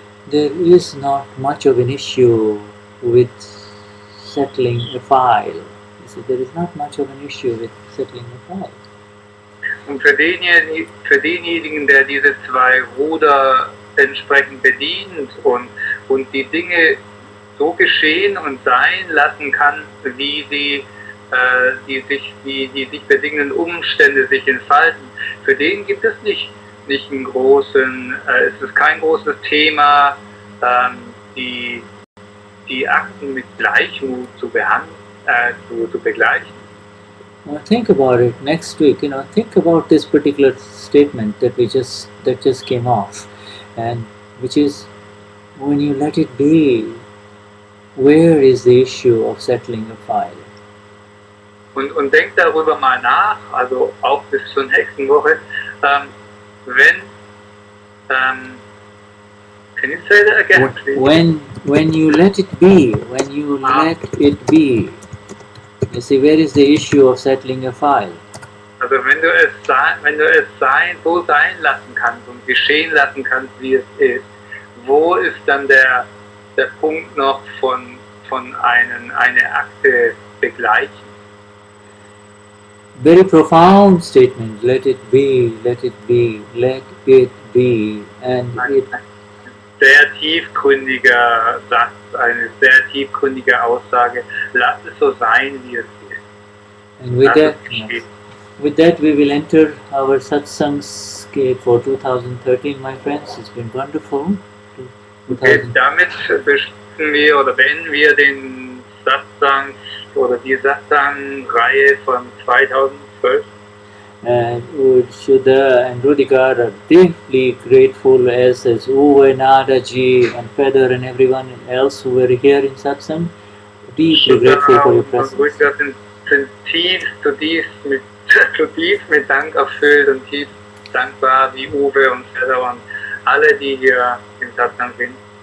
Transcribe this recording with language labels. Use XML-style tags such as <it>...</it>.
<en>there is not much of an issue with settling a file. You see, there is not much of an issue with settling a file.</en> <de>Und für denjenigen, der diese zwei Ruder entsprechend bedient und die Dinge so geschehen und sein lassen kann, wie sie die sich bedingenden Umstände sich entfalten, für den gibt es nicht einen großen, es ist kein großes Thema, die Akten mit Gleichmut zu begleichen.</de> <en>Well, think about it next week. Think about this particular statement that just came off, and which is, when you let it be, where is the issue of settling a file?</en> <de>Und denkt darüber mal nach, also auch bis zur nächsten Woche,</de> <en>can you say that again, please? When you let it be, let it be. You see, where is the issue of settling a file?</en> <de>Also wenn du es so sein lassen kannst und geschehen lassen kannst, wie es ist, wo ist dann der Punkt noch von eine Akte begleichen?</de> <en>Very profound statement. Let it be, let it be, let it be, and it.</en> <de>Sehr tiefgründiger Satz, eine sehr tiefgründige Aussage. Lass es so sein, wie es ist.</de> <en>And with that, we will enter our Satsangs for 2013, my friends. It's been wonderful.</en> <de>Damit beenden wir den Satsang oder die Satsang-Reihe von 2012.</de> <en>And Shuddha and Rudigar are deeply grateful, as Uwe, Nadaji and Feather and everyone else who were here in Satsang. Deeply grateful for your presence.</en> <de>Rudigar sind zutiefst mit Dank erfüllt und tief dankbar, wie Uwe und Feather und alle, die hier im Satsang sind.</de>